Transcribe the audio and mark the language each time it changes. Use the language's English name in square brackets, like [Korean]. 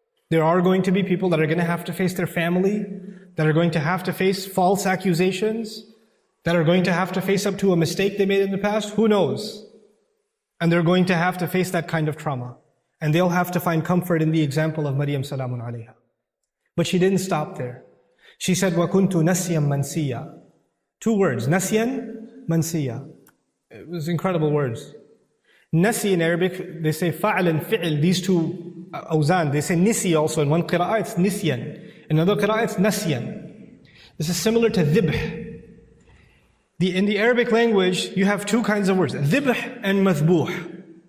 [English] There are going to be people that are going to have to face their family, that are going to have to face false accusations, that are going to have to face up to a mistake they made in the past. Who knows? And they're going to have to face that kind of trauma. And they'll have to find comfort in the example of Maryam salamun alayha. But she didn't stop there. She said, [Arabic] وَكُنْتُ نَسْيًا مَنْسِيًّا. [English] 2 words, [Arabic] نَسْيًا مَنْسِيًّا. [English] It was incredible words. Nasi in Arabic, they say fa'al and fi'il, these 2 awzan. They say nisi also. In one qira'ah it's nisyan. In another qira'ah it's nasyan. This is similar to dhibh. In the Arabic language, you have 2 kinds of words, dhibh and mathbuh.